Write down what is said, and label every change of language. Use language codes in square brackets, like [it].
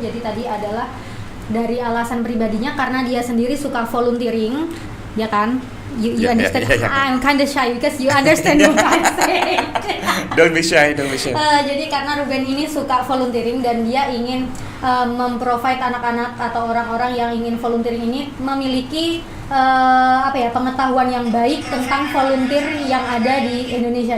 [id] Jadi tadi adalah dari alasan pribadinya karena dia sendiri suka volunteering, ya kan? [en] You understand? Yeah. I'm kind of shy because you understand what I'm saying. Don't be shy. [id] Jadi karena Ruben ini suka volunteering dan dia ingin memprovide anak-anak atau orang-orang yang ingin volunteering ini memiliki pengetahuan yang baik tentang volunteer yang ada di Indonesia.